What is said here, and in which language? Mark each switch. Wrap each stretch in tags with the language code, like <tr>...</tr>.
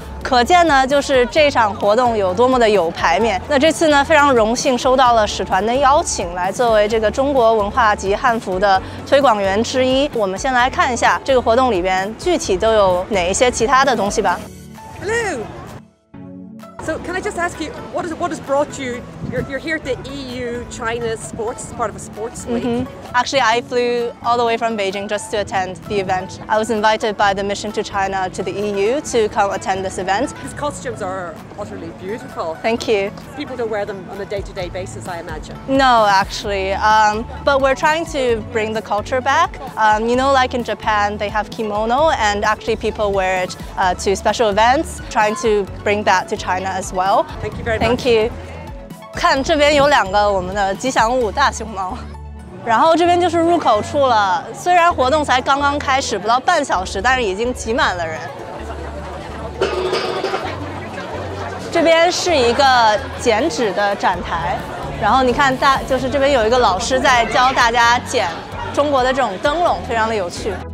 <zh>可见呢，就是这场活动有多么的有排面。那这次呢，非常荣幸收到了使团的邀请，来作为这个中国文化及汉服的推广员之一。我们先来看一下这个活动里边具体都有哪一些其他的东西吧。</zh> <en>Hello. So can I just ask you, what has brought you? You're here at the EU-China Sports, part of a sports week. Actually, I flew all the way from Beijing just to attend the event. I was invited by the mission to China to the EU to come attend this event. These costumes are utterly beautiful. Thank you. People don't wear them on a day-to-day basis, I imagine. No, actually, but we're trying to bring the culture back. You know, like in Japan, they have kimono, and actually people wear it to special events. Trying to bring that to China as well. Thank you very much. Thank you.</en> <zh>看这边有2个我们的吉祥物大熊猫，然后这边就是入口处了。虽然活动才刚刚开始，不到半小时，但是已经挤满了人。这边是一个剪纸的展台，然后你看就是这边有一个老师在教大家剪中国的这种灯笼，非常的有趣。</zh>